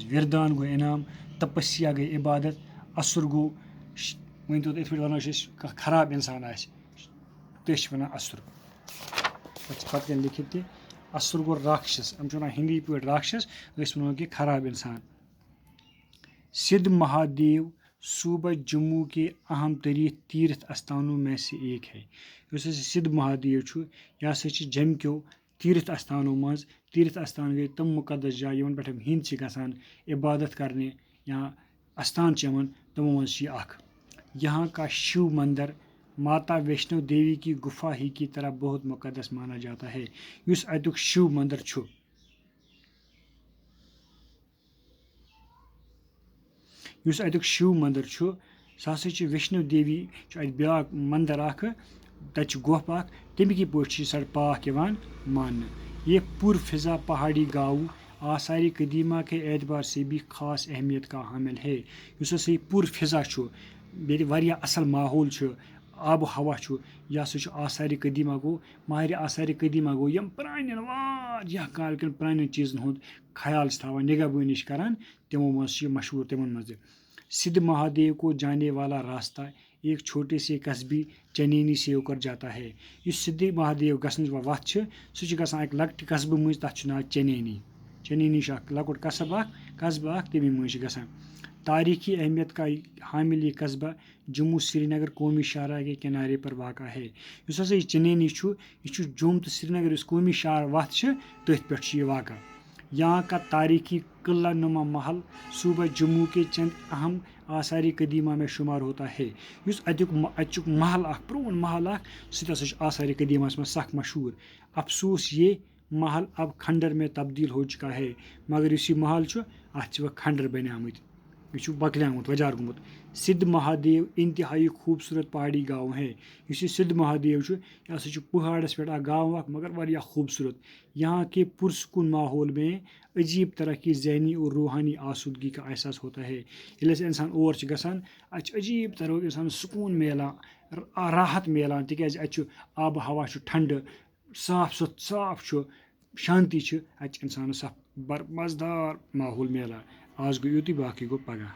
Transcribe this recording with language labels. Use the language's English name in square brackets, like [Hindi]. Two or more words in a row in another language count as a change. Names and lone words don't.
[Kashmiri] وِردان گوٚو انعام۔ تپسیا گٔے عبادت۔ اَسُر گوٚو ؤنۍتو تُہۍ یِتھ پٲٹھۍ وَنو أسۍ کانٛہہ خراب اِنسان آسہِ تٔتھۍ چھِ وَنان اَسُر۔ تَتھ چھِ پَتہٕ کَنۍ لیکھِتھ تہِ اَسُر گوٚو راکشس یِم چھِ وَنان ہِندی پٲٹھۍ راکشس أسۍ وَنو کہِ خراب اِنسان۔ [Urdu] سدھ مہادیو صوبہ جموں کے اہم ترین تیرتھ استھانوں میں سے ایک ہے۔ [Kashmiri] یُس ہسا سدھ مہادیو چھُ یہِ ہسا چھِ جمہِ کیو تیرتھ استھانو منٛز۔ تیرتھ استھان گٔے تِم مُقدس جایہِ یِمن پٮ۪ٹھ ہیٚنٛدۍ چھِ گژھان عبادت کرنہِ یا استھان چھِ یِمن تِمو منٛز چھِ یہِ اکھ۔ [Urdu] یہاں کا شیو مندر ماتا ویشنو دیوی کی گفا ہی کی طرح بہت مقدس مانا جاتا ہے۔ [Kashmiri] یُس اَتیُک شیو مندر چھُ سُہ ہسا چھُ ویشنو دیوی چھُ اَتہِ بیاکھ مندر اکھ تَتہِ چھُ گۄپھ اکھ تَمکی پٲٹھۍ چھُ یہِ پاک یِوان ماننہٕ۔ [Urdu] یہ پرفضا پہاڑی گاؤں آثار قدیمہ کے اعتبار سے بھی خاص اہمیت کا حامل ہے۔ [Kashmiri] یُس ہسا یہِ پرفضا چھُ ییٚتہِ واریاہ اصل ماحول چھُ آب و ہوا چھُ یہِ ہسا چھُ آثار قدیمہ گوٚو ماہرِ آثار قدیمہ گوٚو یِم پرانٮ۪ن واریاہ کال کٮ۪ن پرانٮ۪ن چیٖزن ہُنٛد خیال چھِ تھاوان نگہبٲنی چھِ کران تِمو منٛز چھُ یہِ مشہوٗر تِمن منٛز تہِ۔ [Urdu] سدھ مہادیو کو جانے والا راستہ ایک چھوٹے سے قصبے چنینی سے ہو کر جاتا ہے۔ [Kashmiri] یُس سدھ مہادیو گژھنٕچ وَتھ چھِ سُہ چھِ گژھان اَکہِ لۄکٹہِ قصبہٕ مٔنٛزۍ تَتھ چھُ ناو چنینی۔ چنینی چھُ اکھ لۄکُٹ قصبہٕ اکھ تَمی مٔنٛزۍ چھِ گژھان۔ [Urdu] تاریخی اہمیت کا حامل یہ قصبہ جموں سری نگر قومی شاہراہ کے کنارے پر واقع ہے۔ [Kashmiri] یُس ہسا یہِ چنینی چھُ یہِ چھُ جوٚم تہٕ سری نگر یُس قومی شاہراہ وَتھ چھِ تٔتھۍ پٮ۪ٹھ چھُ یہِ واقع۔ [Urdu] یہاں کا تاریخی قلعہ نما محل صوبہ جموں کے چند اہم آثار قدیمہ میں شمار ہوتا ہے۔ [Kashmiri] یُس اَتیُک محل اکھ پرون محل اکھ سُہ تہِ ہسا چھُ آثار قدیمہس منٛز سخ مشہوٗر۔ [Urdu] افسوس یہ محل اب کھنڈر میں تبدیل ہو چکا ہے۔ [Kashmiri] مگر یُس یہِ محل چھُ اَتھ چھِ وۄنۍ کھنڈر بنیٛامٕتۍ یہِ چھُ بۄکلیومُت وۄجار گوٚمُت۔ [Urdu] سدھ مہادیو انتہائی خوبصورت پہاڑی گاؤں ہے۔ [Kashmiri] یُس یہِ سدھ مہادیو چھُ یہِ ہسا چھُ پہاڑس پٮ۪ٹھ اکھ گاؤں اکھ مگر واریاہ خوبصورت۔ [Urdu] یہاں کے پرسکون ماحول میں عجیب طرح کی ذہنی اور روحانی آسودگی کا احساس ہوتا ہے۔ [Kashmiri] ییٚلہِ ہسا اِنسان اور چھُ گژھان اَتہِ چھُ عجیب طرح اِنسانس سکوٗن میلان راحت میلان تِکیازِ اَتہِ چھُ آبہٕ ہوا چھُ ٹھنڈٕ صاف چھُ شانتی چھِ اَتہِ چھِ اِنسانس اکھ مزٕدار ماحول میلان۔ آز گوٚو یُتُے باقٕے گوٚو پگاہ۔